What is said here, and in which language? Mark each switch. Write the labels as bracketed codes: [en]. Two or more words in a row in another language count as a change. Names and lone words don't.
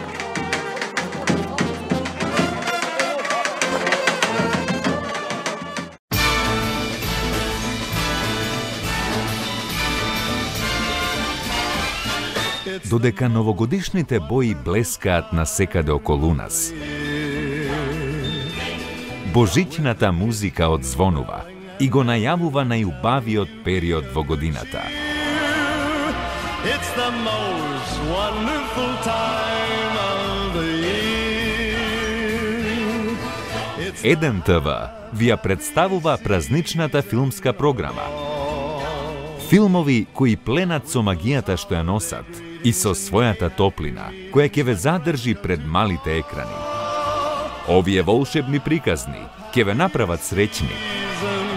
[mk] Додека новогодишните бои блескаат насекаде околу нас, божиќната музика одзвонува и го најавува најубавиот период во годината. [en] It's the most wonderful time of the year. [mk] Еден ТВ ви ја представува празничната филмска програма. Филмови кои пленат со магијата што ја носат и со својата топлина, која ќе ве задржи пред малите екрани. Овие волшебни приказни ќе ве направат среќни.